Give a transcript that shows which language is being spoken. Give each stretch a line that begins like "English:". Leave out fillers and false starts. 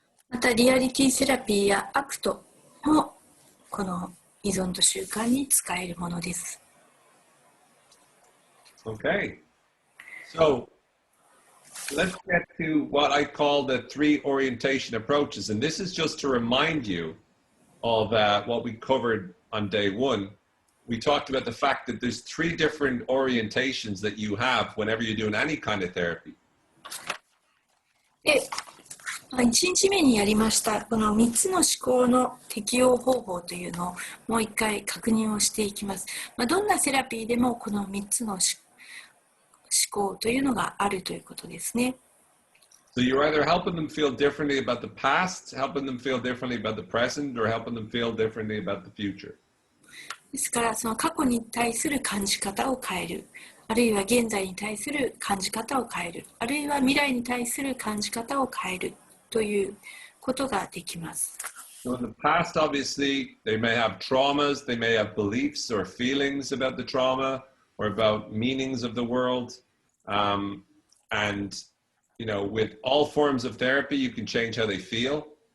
Japanese: またリアリティセラピーやアクトもこの依存と習慣に使えるものです。
English: Okay, so let's get to what I call the 3 orientation approaches, and this is just to remind you of what we covered on day 1. We talked about the fact that there's 3 different orientations that you have whenever you're doing any kind of therapy.
Japanese: で、1日目にやりましたこの3つの思考の適用方法というのをもう一回確認をしていきます。どんなセラピーでもこの3つの思考というのがあるということですね。
English: So you're either helping them feel differently about the past, helping them feel differently about the present, or helping them feel differently about the future.
Japanese: ですからその過去に対する感じ方を変える、あるいは現在に対する感じ方を変える、あるいは未来に対する感じ方を変えるということができます。
English: So in the past, obviously, they may have traumas, they may have beliefs or feelings about the trauma or about meanings of the world. And, you know, with all forms of therapy, you can change how they feel.